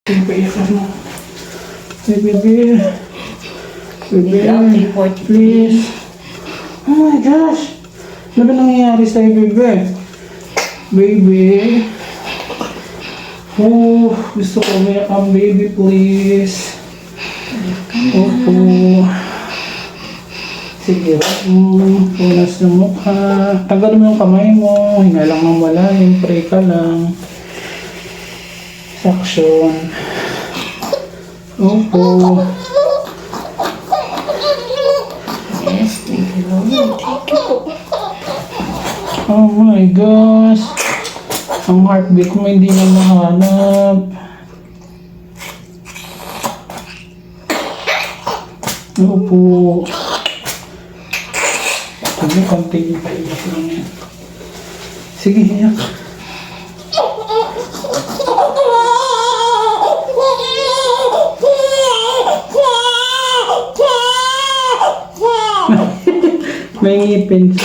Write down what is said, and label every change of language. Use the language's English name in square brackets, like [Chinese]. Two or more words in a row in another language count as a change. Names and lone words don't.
[Filipino] Paiyakan mo. [English] Hey, baby. Baby, please. Oh my gosh. [Filipino] Ano ba nangyayari sa'yo, baby? [English] Baby. [Filipino] Oh, gusto ko umiyak ang baby, please. Opo. Sige, punas ng mukha. Tagal mo yung kamay mo. Hinga lang ng malalim. Pray ka lang. Suction. Opo. [English] Yes, thank you, Lord. Thank you po. Oh my gosh. [Filipino] Ang heartbeat mo hindi na mahanap. Opo. Sige, konting paiyak lang yan. Sige, iyak. May ngipin siya.